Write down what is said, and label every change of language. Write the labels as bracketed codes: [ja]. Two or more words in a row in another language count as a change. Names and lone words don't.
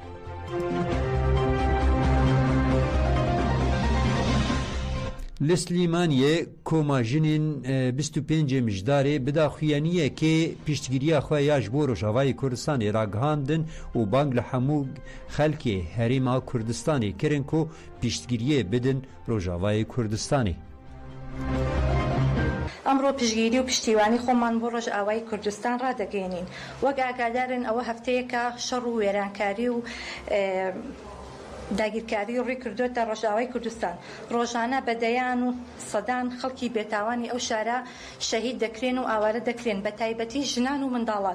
[ku] Li Slîmaniyê komajinên 25 mijdarê bi daxuyaniyekê piştgiriya xwe ya ji bo Rojavayê Kurdistanê ragihandin û bang li hemû xelkê herêma Kurdistanê kirin ku piştgiriyê bidin Rojavayê Kurdistanê. [ckb] ئەمڕۆ پشگیری و پشتیوانی خۆمان بۆ ڕۆژئاوای کوردستان ڕادەگەێنین وەک ئاگادارن ئەوە هەفتەیەکە شەڕ و وێرانکاری و داگیرکاری ڕێ کردوێتە ڕۆژئاوای کوردستان. ڕۆژانە بەدەیان و سەدان خەڵکی بێتاوانی ئەو شارە شەهید دەکرێن و ئاوارە دەکرێن بە تایبەتی ژنان و منداڵان.